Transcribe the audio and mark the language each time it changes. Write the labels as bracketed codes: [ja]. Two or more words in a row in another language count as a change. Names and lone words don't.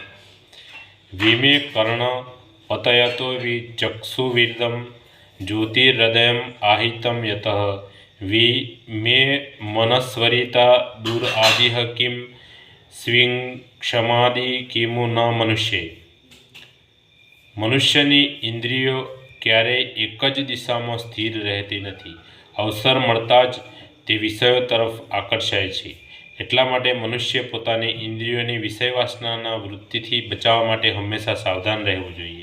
[sa] विमे कर्ण पतयतो विचक्षुविदं ज्योतिर्हृदयम् आहितं यतः वि मे मनस्वरिता दुरादिह किं स्विं क्षमादि किमु न मनुष्ये। [gu] મનુષ્યની ઇન્દ્રિયો ક્યારેય એક જ દિશામાં સ્થિર રહેતી નથી. અવસર મળતા જ તે વિષયો તરફ આકર્ષાય છે. એટલા માટે મનુષ્ય પોતાની ઇન્દ્રિયોની વિષય વાસનાના વૃત્તિથી બચાવવા માટે હંમેશા સાવધાન રહેવું જોઈએ.